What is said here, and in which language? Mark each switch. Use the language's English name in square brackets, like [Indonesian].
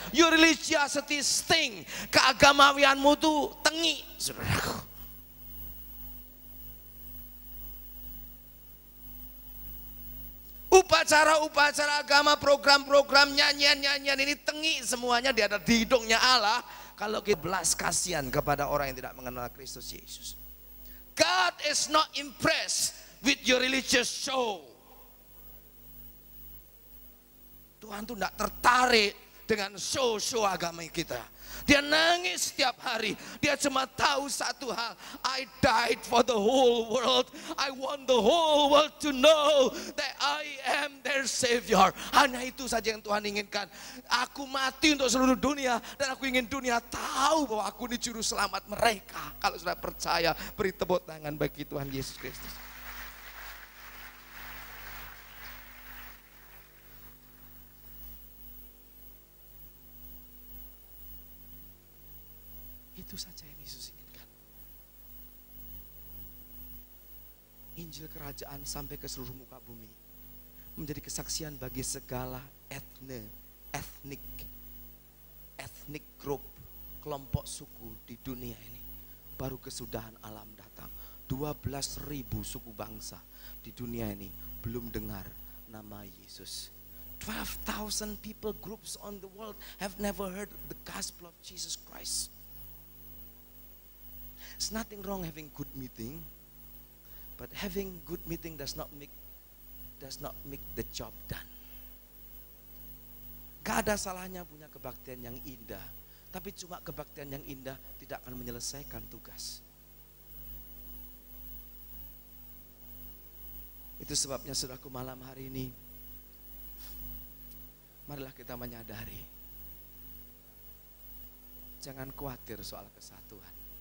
[English] Your religiosity stink. [Indonesian] Keagamawianmu tuh tengi, saudaraku. Upacara-upacara agama, program-program, nyanyian-nyanyian ini tengi semuanya, dia ada di hidungnya Allah. Kalau kita belas kasihan kepada orang yang tidak mengenal Kristus Yesus. [English] God is not impressed with your religious show. [Indonesian] Tuhan tuh tidak tertarik dengan show-show agama kita. Dia nangis setiap hari. Dia cuma tahu satu hal, [English] I died for the whole world. I want the whole world to know that I am their Savior. [Indonesian] Hanya itu saja yang Tuhan inginkan. Aku mati untuk seluruh dunia, dan aku ingin dunia tahu bahwa aku ini juru selamat mereka. Kalau sudah percaya, beri tepuk tangan bagi Tuhan Yesus Kristus. Itu saja yang Yesus inginkan. Injil kerajaan sampai ke seluruh muka bumi, menjadi kesaksian bagi segala ethnic group, kelompok suku di dunia ini. Baru kesudahan alam datang. 12.000 suku bangsa di dunia ini belum dengar nama Yesus. [English] 12,000 people groups on the world have never heard the gospel of Jesus Christ. There's nothing wrong having good meeting, but having good meeting does not make the job done. [Indonesian] Gak ada salahnya punya kebaktian yang indah, tapi cuma kebaktian yang indah tidak akan menyelesaikan tugas. Itu sebabnya saudaraku, malam hari ini, marilah kita menyadari, jangan khawatir soal kesatuan.